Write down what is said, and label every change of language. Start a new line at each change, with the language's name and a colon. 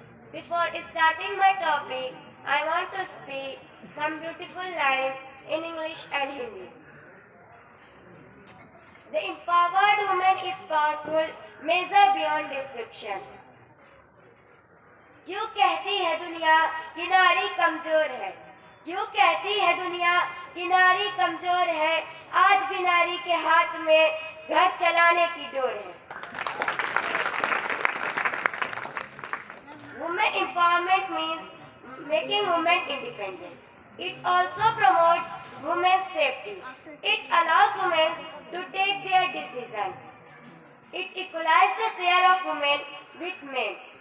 English: Before starting my topic, I want to speak some beautiful lines in English and Hindi. The empowered woman is powerful, measure beyond description.
Hindi: यूं कहती है दुनिया कि नारी कमजोर है, यूं कहती है दुनिया कि नारी कमजोर है, आज भी नारी के हाथ में घर चलाने की डोर है.
English: Women empowerment means making women independent. It also promotes women's safety. It allows women to take their decision. It equalizes the share of women with men.